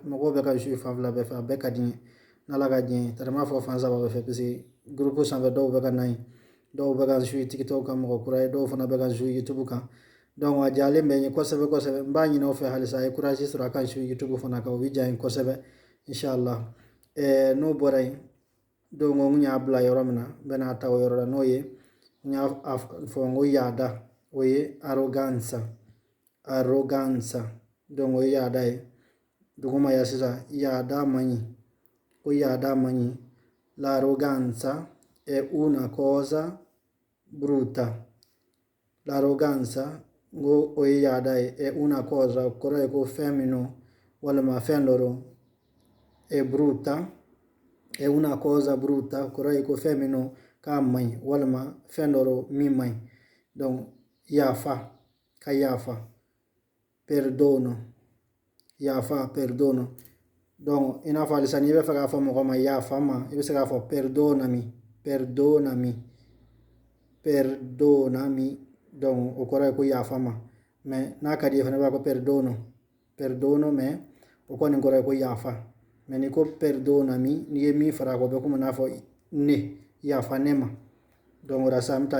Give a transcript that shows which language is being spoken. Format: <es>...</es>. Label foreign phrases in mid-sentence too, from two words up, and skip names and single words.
<bm>mɔgɔw bɛ ka jui fan fila bɛɛ fɛ a bɛɛ ka di n ye n'ala ka diɲɛ tari m'a fɔ fan saba bɛɛ fɛ parce que groupe sanfɛ dɔw bɛ ka na yen dɔw bɛ ka jui tiktok kan mɔgɔ kura ye dɔw fana bɛ ka jui youtube kan donc a jalen bɛ n ye kosɛbɛ n b'a ɲini aw fɛ halisa a ye courage sɔrɔ a ka jui youtube fana kan o bɛ diya n ye kosɛbɛ inshallah n'o bɔra yen donc n y'a bila yɔrɔ min na n bɛ n'a ta o yɔrɔ la n'o ye n y'a fɔ n ko yaada o ye arrogance donc o ye yaada ye duguma ya sisan yaada man ɲi ko yaada man ɲi</bm> <it>l'arroganza è una cosa brutta</it> <bm>l'arroganza ngo o ye yaada ye</bm> <it>è una cosa</it> <bm>kɔrɔ ye ko fɛn minnu walima fɛn dɔ</bm> <it>è brutta è una cosa brutta</it> <bm>kɔrɔ ye ko fɛn minnu k'a man ɲi walima fɛn dɔ min man ɲi donc yafa ka yafa perdono yafa perdono donc i n'a fɔ halisa n'i bɛ fɛ k'a fɔ mɔgɔ ma yafa ma i bɛ se k'a fɔ perdonami donc o kɔrɔ ye ko yafa ma mais n'a ka di ye fana i b'a fɔ perdono mais o kɔni kɔrɔ ye ko yafa mais n'i ko perdonami n'i ye min fara a kan o bɛ komi n'a fɔ ne yafa ne ma donc o la sa an bɛ taa</bm>